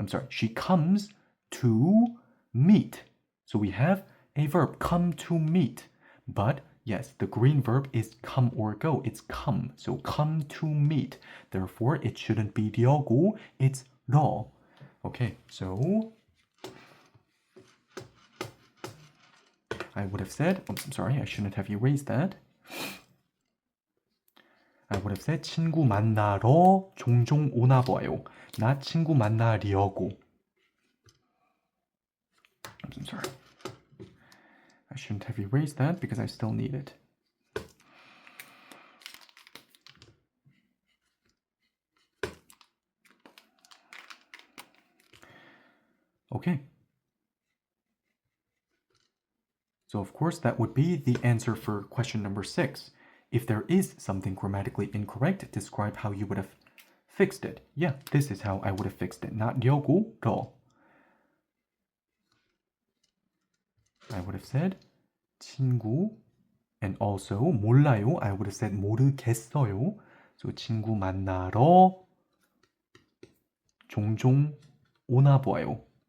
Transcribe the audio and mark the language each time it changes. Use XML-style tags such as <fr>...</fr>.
<en>She comes to meet. So we have a verb come to meet, but yes, the green verb is come or go. It's come. So come to meet. Therefore, it shouldn't be 려고. It's 러. Okay, so I would have said, I'm sorry, I shouldn't have erased that. I would have said</en> <ko>친구 만나러 종종 오나 봐요. Not 친구 만나려고.</ko> <en>I'm sorry. I shouldn't have erased that because I still need it. Okay. So of course that would be the answer for question number 6. If there is something grammatically incorrect, describe how you would have fixed it. Yeah, this is how I would have fixed it. Not 려고, 러. I would have said 친구, and also 몰라요. I would have said 모르겠어요. So</en> <ko>친구 만나러 종종 오나 봐요.</ko>